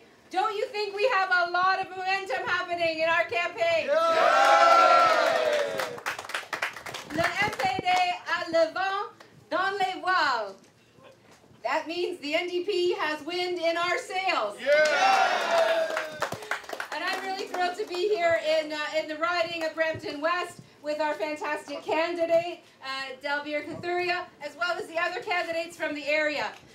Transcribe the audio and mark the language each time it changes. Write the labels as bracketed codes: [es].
[en] Don't you think we have a lot of momentum happening in our campaign? [fr] Le MPD a le vent dans les voiles. [en] That means the NDP has wind in our sails. And I'm really thrilled to be here in the riding of Brampton West with our fantastic candidate, Delbir Kathuria, as well as the other candidates from the area.